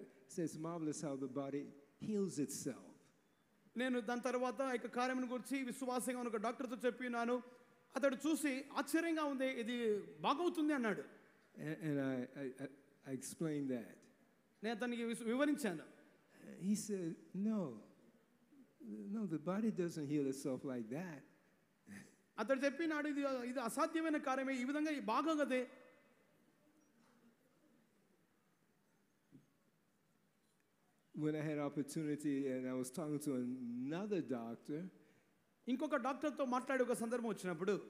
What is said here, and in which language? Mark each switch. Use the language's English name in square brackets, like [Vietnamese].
[English] It says, marvelous how the body heals itself. [Telugu] నేను దాని తర్వాత కార్యం గురించి విశ్వాసంగా ఉన్న ఒక డాక్టర్తో చెప్పినాను. అతడు చూసి ఆశ్చర్యంగా ఉంది, ఇది బాగవుతుంది అన్నాడు. [English] And I explained that. [Telugu] నేను అతనికి వివరించాను. [English] He said, no, the body doesn't heal itself like that. [Telugu] అతడు చెప్పినాడు, ఇది అసాధ్యమైన కార్యమే, ఈ విధంగా బాగోగదే. [English] When I had opportunity and I was talking to another doctor, [Telugu] ఇంకొక డాక్టర్తో మాట్లాడే ఒక సందర్భం వచ్చినప్పుడు